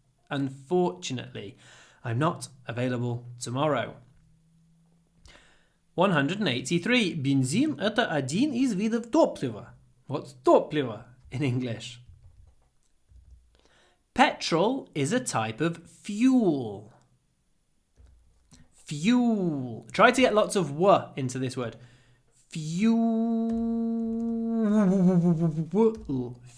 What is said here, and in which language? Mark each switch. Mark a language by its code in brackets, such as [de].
[en] Unfortunately. I'm not available tomorrow. 183. [ru] Бензин – это один из видов топлива. [en] What's топливо in English? Petrol is a type of fuel. Fuel. Try to get lots of w into this word. Fuel.